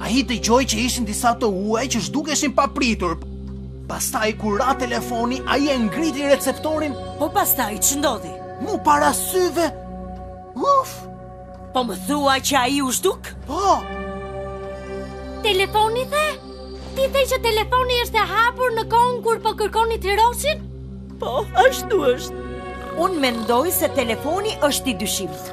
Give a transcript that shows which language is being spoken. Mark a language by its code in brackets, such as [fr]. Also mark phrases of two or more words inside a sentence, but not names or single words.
[sq] Ai dëgjoi që ishin disa të huaj që zhdukeshin papritur. Pastaj kur ra telefoni, ai e ngriti receptorin. Po pastaj ç'ndodhi? Mu para syve. Uf! Po më thua që ai u zhduk? Po! Telefoni the? Ti the që telefoni është e hapur në kohën kur po kërkoni Tiroshin? Po, ashtu është. Unë mendoj se telefoni është i dyshimt.